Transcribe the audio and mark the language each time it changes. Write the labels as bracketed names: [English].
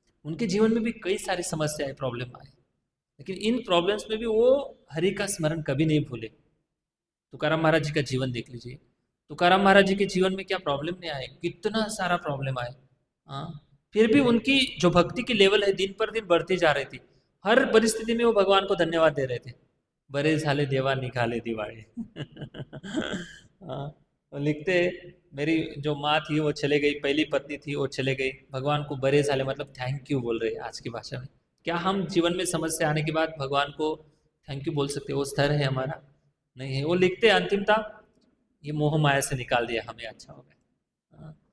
[Hindi] उनके जीवन में भी कई सारी समस्याएं, प्रॉब्लम आए, लेकिन इन प्रॉब्लम्स में भी वो हरि का स्मरण कभी नहीं भूले। तुकाराम महाराज जी का जीवन देख लीजिए। तुकाराम महाराज जी के जीवन में क्या प्रॉब्लम नहीं आए, कितना सारा प्रॉब्लम आए, फिर भी उनकी जो भक्ति की लेवल है दिन पर दिन बढ़ती जा रही थी। हर परिस्थिति में वो भगवान को धन्यवाद दे रहे थे। [Marathi] बरे झाले देवा निकाले दिवाळे। [Hindi] लिखते, मेरी जो माँ थी वो चले गई, पहली पत्नी थी वो चले गई, भगवान को [Marathi] बरे झाले [Hindi] मतलब थैंक यू बोल रहे आज की भाषा में। क्या हम जीवन में समस्या आने के बाद भगवान को थैंक यू बोल सकते? वो स्तर है हमारा? नहीं है। वो लिखते अंतिमता, ये मोह माया से निकाल दिया हमें, अच्छा हो गया।